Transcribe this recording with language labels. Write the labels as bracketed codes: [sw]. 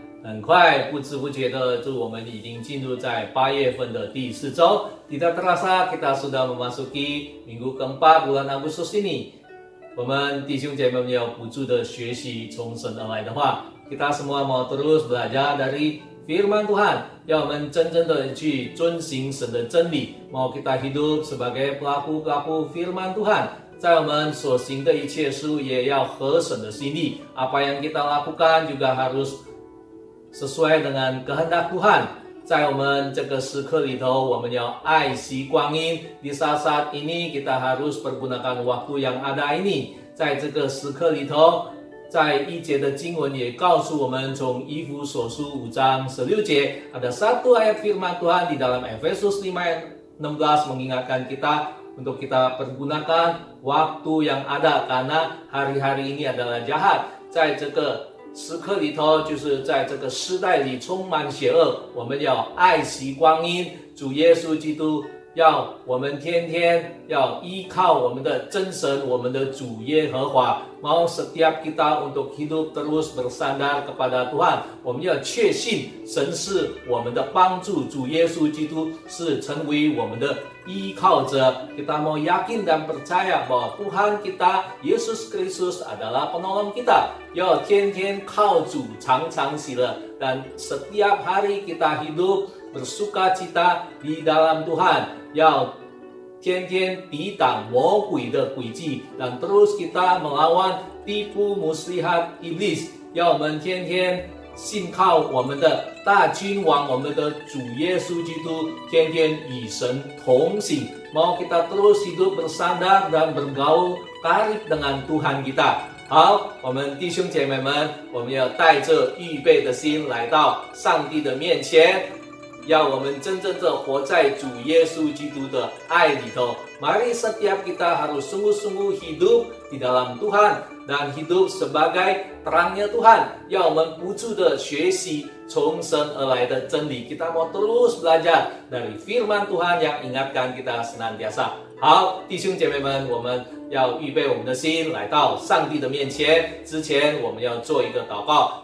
[zh] 很快，不知不觉的，就我们已经进入在8月份的第4周。 [id] Tidak terasa kita sudah memasuki minggu keempat bulan Agustus ini。 [zh] 我们弟兄姐妹们要不住的学习从神而来的话。 [id] Kita semua mau terus belajar dari Firman Tuhan， [zh] 要我们真正的去遵行神的真理。 [id] Mau kita hidup sebagai pelaku-pelaku Firman Tuhan， [zh] 在我们所行的一切事物也要合神的心意。 [id] Apa yang kita lakukan juga harus sesuai dengan kehendak Tuhan。 [zh] 在我们这个时刻里头，我们要爱惜光阴。 [id] Di saat ini kita harus pergunakan waktu yang ada ini。 [zh] 在这个时刻里头，在1节的经文也告诉我们，从以弗所书5章16节， [id] ada satu ayat firman Tuhan di dalam Efesus 5 ayat 16 mengingatkan kita untuk kita pergunakan waktu yang ada karena hari-hari ini adalah jahat。 [zh] 在这个时刻里头，就是在这个时代里充满邪恶，我们要爱惜光阴。主耶稣基督要我们天天要依靠我们的真神，我们的主耶和华。 [id] Mau setiap kita untuk hidup terus bersandar kepada Tuhan， [zh] 我们要确信神是我们的帮助，主耶稣基督是成为我们的依靠者。 [id] Kita mau yakin dan percaya bahwa Tuhan kita Yesus Kristus adalah penolong kita。 [zh] 要天天靠主，常常喜乐， [id] dan setiap hari kita hidup bersukacita di dalam Tuhan， [zh] 要天天抵挡魔鬼的诡计， [id] dan terus kita melawan tipu muslihat iblis。 [zh] 要我们天天信靠我们的大君王，我们的主耶稣基督，天天与神同行。 [id] Mau kita terus hidup bersandar dan bergaul karib dengan Tuhan kita。 [zh] 好，我们弟兄姐妹们，我们要带着预备的心来到上帝的面前，要我们真正的活在主耶稣基督的爱里头。 [id] Mari setiap kita harus sungguh-sungguh hidup di dalam Tuhan dan hidup sebagai terangnya Tuhan。 [zh] 要我们不住的学习从神而来的真理。 [id] Kita mau terus belajar dari Firman Tuhan yang ingatkan kita senantiasa。 [zh] 好，弟兄姐妹们，我们要预备我们的心来到上帝的面前。之前我们要做一个祷告。